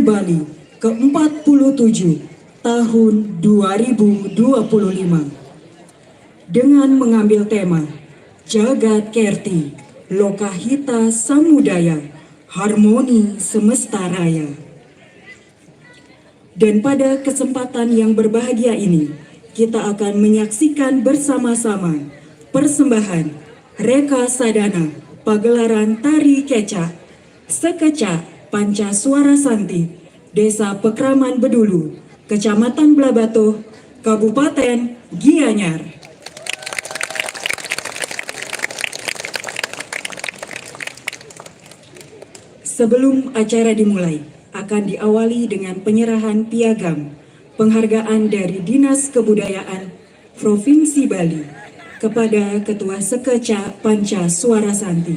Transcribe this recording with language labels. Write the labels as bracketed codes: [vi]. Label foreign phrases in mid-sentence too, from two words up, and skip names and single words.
[id] Bali ke-47 tahun 2025 dengan mengambil tema Jagat Kerti, Lokahita Samudaya, Harmoni Semesta Raya. Dan pada kesempatan yang berbahagia ini, kita akan menyaksikan bersama-sama persembahan Reka Sadana pagelaran tari kecak Sekecak Panca Suara Santi, Desa Pekraman Bedulu, Kecamatan Blabatuh, Kabupaten Gianyar. Sebelum acara dimulai, akan diawali dengan penyerahan piagam penghargaan dari Dinas Kebudayaan Provinsi Bali kepada Ketua Sekecak Panca Suara Santi.